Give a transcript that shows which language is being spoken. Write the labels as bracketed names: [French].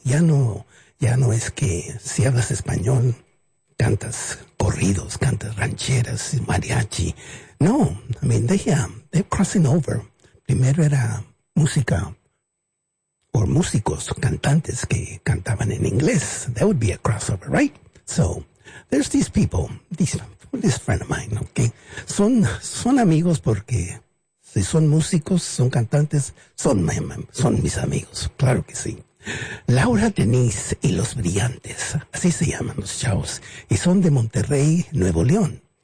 [Spanish] Ya no es que si hablas español, cantas corridos, cantas rancheras, mariachi. [English] No, I mean, they're crossing over. [Spanish] Primero era música o músicos, cantantes que cantaban en inglés. [English] That would be a crossover, right? So, there's these people, this friend of mine, okay? [Spanish] Son amigos porque si son músicos, son cantantes, son mis amigos, claro que sí. Laura Denise y los Brillantes, así se llaman los chavos, y son de Monterrey, Nuevo León.